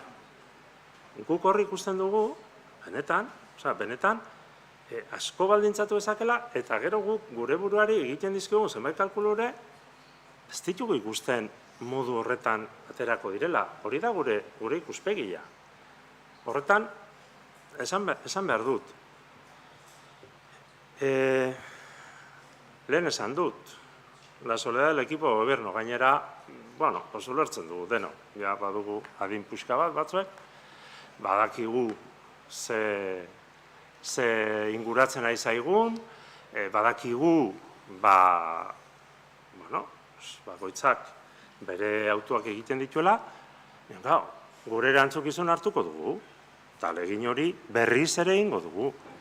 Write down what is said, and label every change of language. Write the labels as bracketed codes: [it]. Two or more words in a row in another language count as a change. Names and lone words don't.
[eu] Guk horri ikusten dugu, benetan, asko baldintzatu ezakela, eta gero guk gure buruari egiten dizkigun zenbait kalkulure, ez ditugu ikusten modu horretan aterako direla. Hori da gure ikuspegia. Horretan, esan behar dut. Lehen esan dut, [es] la soledad del equipo de gobierno, [eu] gainera, oso lertzen dugu, deno, ja badugu adin puxka bat batzuek, badakigu ze inguratzen ari zaigun, badakigu, bakoitzak bere autuak egiten dituela, gure erantzukizun hartuko dugu, eta legin hori berriz ere ingo dugu.